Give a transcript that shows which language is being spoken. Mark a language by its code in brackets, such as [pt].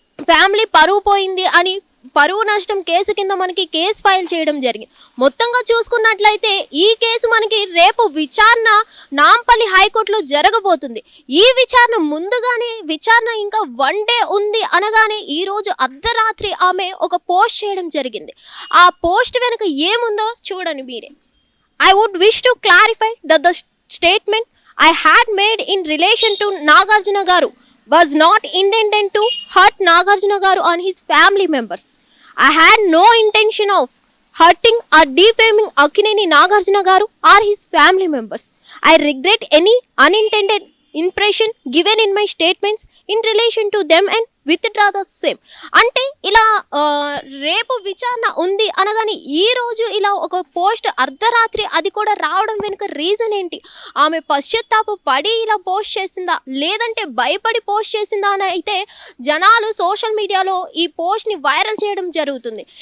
[te] Family పరువు పోయింది అని పరువు నష్టం కేసు కింద మనకి కేసు ఫైల్ చేయడం జరిగింది. మొత్తంగా చూసుకున్నట్లయితే ఈ కేసు మనకి రేపు విచారణ నాంపల్లి హైకోర్టులో జరగబోతుంది. ఈ విచారణ ముందుగానే విచారణ ఇంకా 1 డే ఉంది అనగానే ఈరోజు అర్ధరాత్రి ఆమె ఒక పోస్ట్ చేయడం జరిగింది. ఆ పోస్ట్ వెనుక ఏముందో చూడండి మీరే. [en] I would wish to clarify that the statement I had made in relation to Nagarjuna Garu was not intended to hurt Nagarjuna Garu and his family members. I had no intention of hurting or defaming Akkineni Nagarjuna Garu or his family members. I regret any unintended impression given in my statements in relation to them and withdraw the same. [te] అంటే ఇలా రేపు విచారణ ఉంది అనగానే ఈరోజు ఇలా ఒక post అర్ధరాత్రి అది కూడా రావడం వెనుక రీజన్ ఏంటి? ఆమె పశ్చాత్తాప పడి ఇలా పోస్ట్ చేసిందా లేదంటే భయపడి పోస్ట్ చేసిందా అని అయితే జనాలు సోషల్ మీడియాలో ఈ పోస్ట్ని వైరల్ చేయడం జరుగుతుంది.